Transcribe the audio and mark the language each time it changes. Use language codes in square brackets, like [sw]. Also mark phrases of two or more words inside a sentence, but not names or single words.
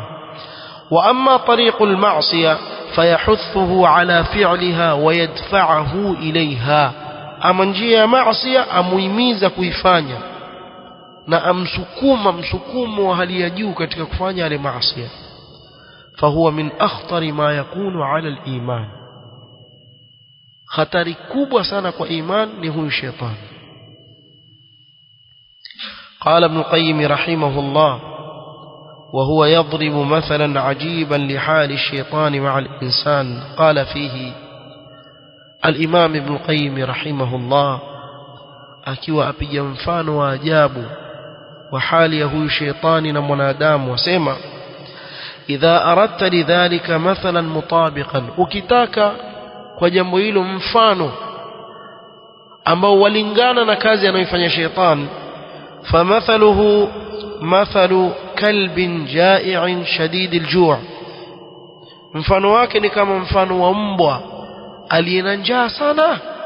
[ar] وأما طريق المعصية فيحثه على فعلها ويدفعه إليها, [sw] ama njia ya maasiya amuhimiza kuifanya na amsukuma msukumo wa hali ya juu katika kufanya yale maasiya. [ar] فهو من أخطر ما يكون على الإيمان, [sw] hatari kubwa sana kwa iman ni huyu shetani. [ar] قال ابن القيم رحمه الله وهو يضرب مثلا عجيبا لحال الشيطان مع الإنسان. قال فيه الإمام ابن القيم رحمه الله [sw] akiwa apiga mfano wa ajabu wa hali ya huyu shetani na mwanadamu, wasema [ar] إذا أردت لذلك مثلا مطابقا, [sw] ukitaka kwa jambo hilo mfano ambao walingana na kazi anayofanya shetani, [ar] فمثله مثل كلب جائع شديد الجوع', [sw] mfano wake ni kama mfano wa mbwa aliyena njaa sana.